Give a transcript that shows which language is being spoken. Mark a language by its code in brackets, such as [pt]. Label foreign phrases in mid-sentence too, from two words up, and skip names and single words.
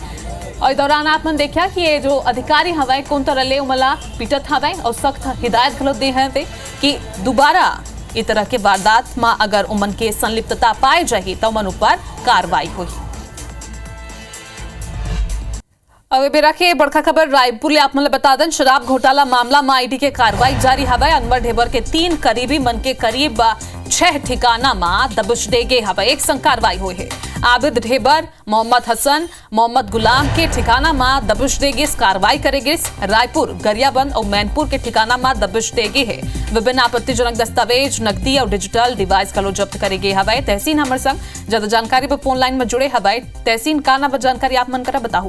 [hne] और दौरान आप मन देखा कि ये जो अधिकारी हवाए कौन तरह ले उमला पीटत हवाए और सख्त हिदायत घलो दे हवे कि दोबारा इस तरह के वारदात में अगर उमन के संलिप्तता पाए जाही तो उमन ऊपर कार्रवाई हुई। अब बेरा के बड़का खबर रायपुर ले आप मन बता दें। शराब घोटाला मामला में ईडी के कार्रवाई जारी हवे। अनवर ढेबर के 3 करीबी मन के करीब 6 ठिकाना में दबिश दे गए हवे। एक संग कार्रवाई हुई है। आबिद ढेबर, मोहम्मद हसन, मोहम्मद गुलाम के ठिकाना में दबिश देगी। कार्रवाई करेगी रायपुर, गरियाबंद और मैनपुर के ठिकाना में दबिश देगी है। विभिन्न आपत्तिजनक दस्तावेज, नकदी और डिजिटल डिवाइस कलो जब्त करेगी हवाई। तहसीन हमर संग ज्यादा जानकारी पर फोन लाइन में जुड़े हवाई। तहसीन का ना जानकारी आप मन करा बताओ।